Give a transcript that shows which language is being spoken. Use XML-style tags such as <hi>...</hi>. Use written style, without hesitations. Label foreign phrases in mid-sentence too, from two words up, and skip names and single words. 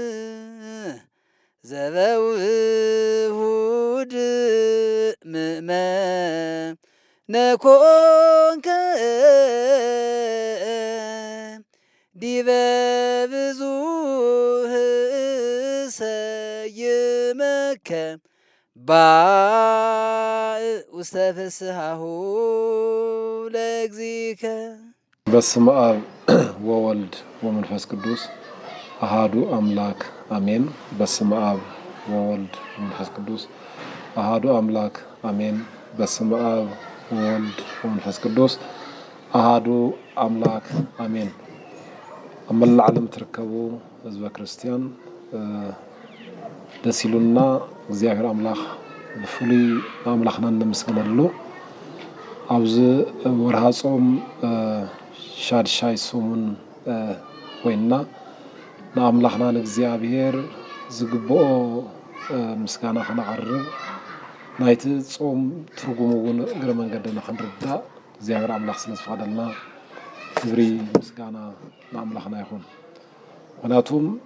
<gez>ዘበውሁድ ምእመነ ኮንከ ዲበ ብዙኅ ሰይመከ ባእ ውስተ ፍስሓሁ ለእግዚእከ። በስመ አብ ወወልድ ወመንፈስ ቅዱስ አሐዱ አምላክ አሜን። በስመ አብ ወወልድ ወመንፈስ ቅዱስ አሐዱ አምላክ አሜን። በስመ አብ ወወልድ ወመንፈስ ቅዱስ አሐዱ አምላክ አሜን።</gez> <ti>ኣብ መላእ ዓለም ትርከቡ ህዝበ ክርስቲያን ደስ ኢሉና እግዚአብሔር አምላክ ብፍሉይ ኣምላኽና ነመስግነሉ ኣብዚ ወርሃ ጾም ሻድሻይ ሰሙን ኮይንና ንኣምላኽና ንእግዚአብሔር ዝግብኦ ምስጋና ክነቕርብ ናይቲ ጾም ትርጉሙ እውን እግረ መንገዲ ንክንርዳእ እግዚአብሔር ኣምላኽ ስለ ዝፈቐደልና ክብሪ ምስጋና ንኣምላኽና ይኹን። ምክንያቱም</ti>